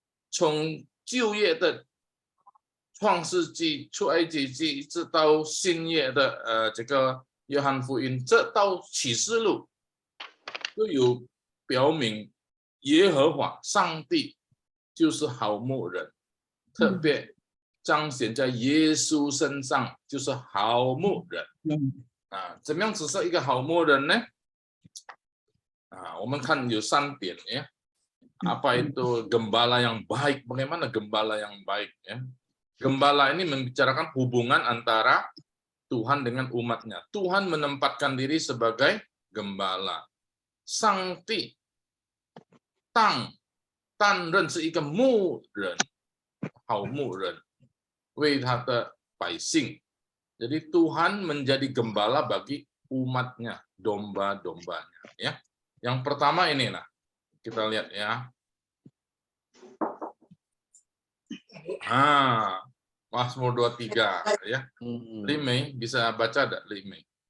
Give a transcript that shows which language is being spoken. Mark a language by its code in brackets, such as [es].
[zh] 从旧约的创世纪、出埃及记，一直到新约的这个约翰福音，这到启示录都有表明耶和华上帝就是好牧人，特别彰显在耶稣身上，就是好牧人。怎么样指示一个好牧人呢？我们看有3点ya. [id] Apa itu gembala yang baik? Bagaimana gembala yang baik ya? Gembala ini membicarakan hubungan antara Tuhan dengan umatnya. Tuhan menempatkan diri sebagai gembala. [zh] Sangti Tang 担任是一个牧人，好牧人，为他的百姓。 [id] Jadi Tuhan menjadi gembala bagi umatnya, domba-dombanya. Ya, yang pertama ini, nah kita lihat ya. Mazmur 23 ya. Limei bisa baca enggak Limei?